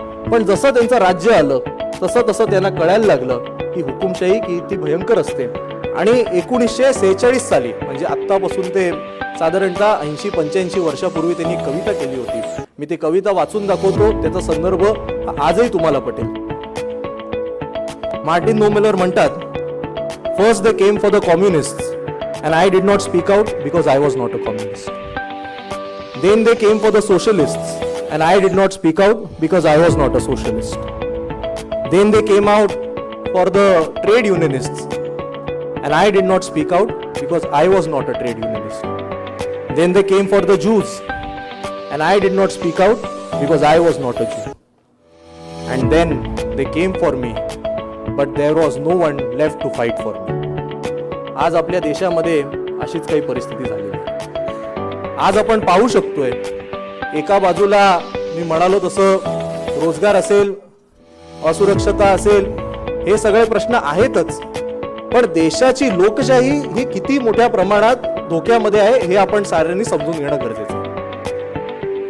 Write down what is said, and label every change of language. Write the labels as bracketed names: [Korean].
[Marathi] पण जसं त्यांचं राज्य आलं तसं तसं त्यांना कळायला लागलं की हुकुमशाही किती भयंकर असते. आणि 1946 साली म्हणजे आत्तापासून ते साधारणतः 80-85 वर्षापूर्वी त्यांनी कविता केली होती. मी ती कविता वाचून दाखवतो, त्याचा संदर्भ आजही तुम्हाला पटेल. मार्टिन नोमेलर म्हणतात, [English] First they came for the communists and I did not speak out because I was not a communist. Then they came for the socialists and I did not speak out because I was not a socialist. Then they came out for the trade unionists and I did not speak out because I was not a trade unionist. Then they came for the Jews and I did not speak out because I was not a Jew. And then they came for me, but there was no one left to fight for me. [Marathi] आज आपल्या देशामध्ये अशीच काही परिस्थिती झाली आहे. आज आपण पाहू शकतोय, एका बाजूला मी म्हणालो तसं रोजगार असेल, असुरक्षता असेल, हे सगळे प्रश्न आहेतच, पण देशाची लोकशाही ही किती मोठ्या प्रमाणात धोक्यामध्ये आहे हे आपण साऱ्यांनी समजून घेणं गरजेचं आहे.